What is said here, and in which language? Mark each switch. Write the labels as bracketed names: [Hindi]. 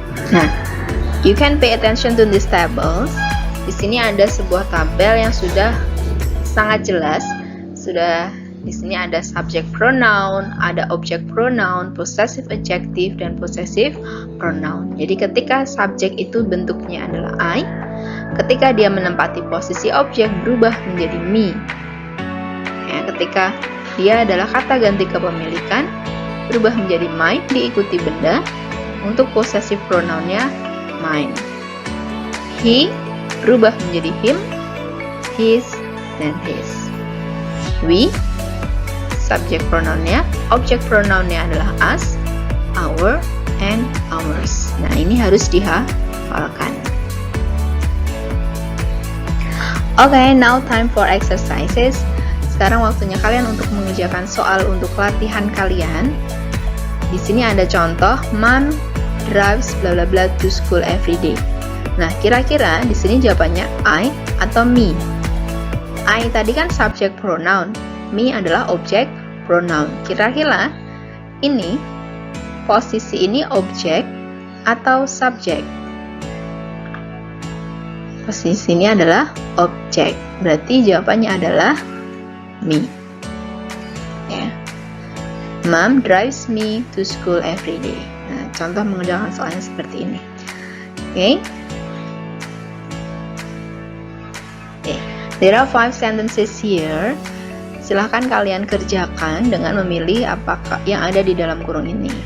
[English] Nah, you can pay attention to these tables. [Indonesian] Di sini ada sebuah tabel yang sudah sangat jelas. Di sini ada subject pronoun, ada object pronoun, possessive adjective, dan possessive pronoun. Jadi ketika subjek itu bentuknya adalah I, ketika dia menempati posisi objek berubah menjadi me. Ya, ketika dia adalah kata ganti kepemilikan berubah menjadi mine diikuti benda. Untuk possessive pronounnya mine. He berubah menjadi him, his, dan his. We, subject pronounnya, object pronounnya adalah us, our, and ours. Nah, ini harus dihafalkan. [English] Okay, now time for exercises. [Indonesian] Sekarang waktunya kalian untuk mengerjakan soal untuk latihan kalian. Di sini ada contoh, [English] Mom drives bla bla bla to school every day. [Indonesian] Nah, kira-kira di sini jawabannya I atau me? I tadi kan subject pronoun, me adalah objek pronoun. Kira-kira ini posisi ini objek, atau subjek? Posisi ini adalah objek, berarti jawabannya adalah me. Ya. [English] Mom drives me to school every day. [Indonesian] Nah, contoh mengerjakan soalnya seperti ini. Oke. [English] There are 5 sentences here. [Indonesian] Silahkan kalian kerjakan dengan memilih apakah yang ada di dalam kurung ini.